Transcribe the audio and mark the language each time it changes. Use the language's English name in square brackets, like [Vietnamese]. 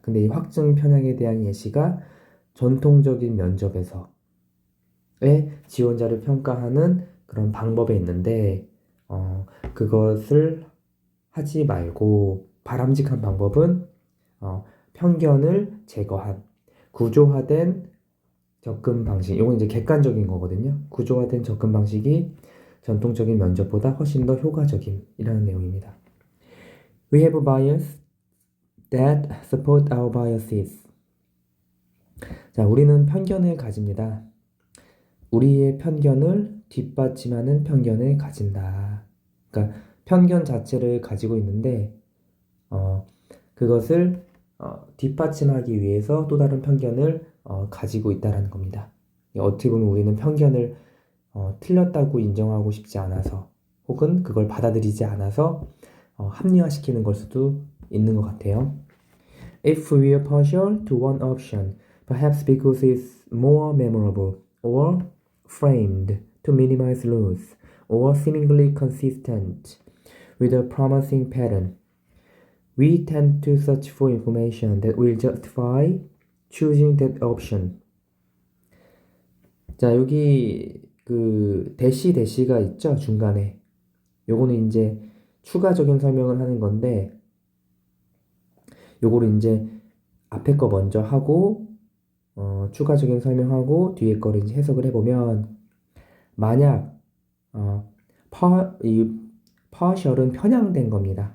[Korean] 근데 이 확증 편향에 대한 예시가 전통적인 면접에서의 지원자를 평가하는 그런 방법에 있는데 그것을 하지 말고 바람직한 방법은 편견을 제거한 구조화된 접근 방식, 이건 이제 객관적인 거거든요. 구조화된 접근 방식이 전통적인 면접보다 훨씬 더 효과적임이라는 내용입니다. [English] We have bias that support our biases. [Korean] 자, 우리는 편견을 가집니다. 우리의 편견을 뒷받침하는 편견을 가진다. 그러니까 편견 자체를 가지고 있는데 그것을 뒷받침하기 위해서 또 다른 편견을 가지고 있다라는 겁니다. 어떻게 보면 우리는 편견을 틀렸다고 인정하고 싶지 않아서 혹은 그걸 받아들이지 않아서 합리화시키는 걸 수도 있는 것 같아요. [English] If we are partial to one option, perhaps because it's more memorable or framed to minimize loss or seemingly consistent with a promising pattern, we tend to search for information that will justify choosing that option. [Korean] 자, 여기 그 대시가 있죠, 중간에. 요거는 이제 추가적인 설명을 하는 건데, 요거를 이제 앞에 거 먼저 하고, 추가적인 설명하고, 뒤에 거를 이제 해석을 해보면, 만약, 이 partial은 편향된 겁니다.